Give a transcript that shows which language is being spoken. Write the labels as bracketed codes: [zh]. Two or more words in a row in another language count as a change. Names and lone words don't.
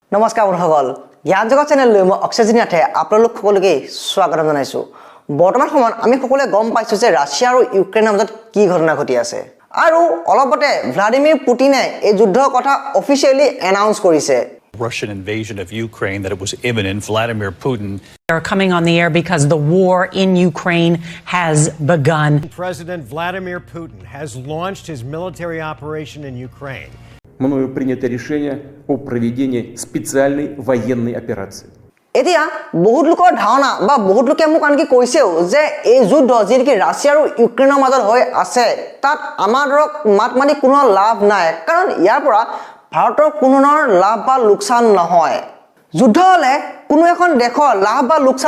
[as] নমস্কাৰ বন্ধুসকল জ্ঞান জগত চেনেললৈ মই অক্সিজেন নাথে আপোনালোক সকলোকে স্বাগতম জনাইছো বৰ্তমান সময়ত আমি সকলোৱে গম পাইছো যে ৰাছিয়া আৰু ইউক্ৰেইনৰ মাজত কি ঘটনা ঘটি আছে আৰু অলপতে ভ্লাদিমিৰ পুটিনে এই যুদ্ধৰ কথা [en] officially announce [as] কৰিছে [en] Russian invasion of Ukraine that it was imminent. Vladimir Putin are coming on the air because the war in Ukraine has begun. President Vladimir Putin has launched his military operation in Ukraine. [ru] Мною принято решение о проведении специальной военной операции. [as] এতিয়া বহুত লোকৰ ধাৰণা বা বহুত লোকে মোক আনকি কৈছেও যে এই যুদ্ধ যিকি ৰাছিয়া আৰু ইউক্ৰেইনৰ মাজত হৈ আছে তাত আমাৰ মাত মানি কোনো লাভ নাই কাৰণ ইয়াৰ পৰা ভাৰতৰ কোনোনৰ লাভ বা লোকচান নহয় যুদ্ধ হলে কোনো এখন দেশৰ লাভ বা লোকচান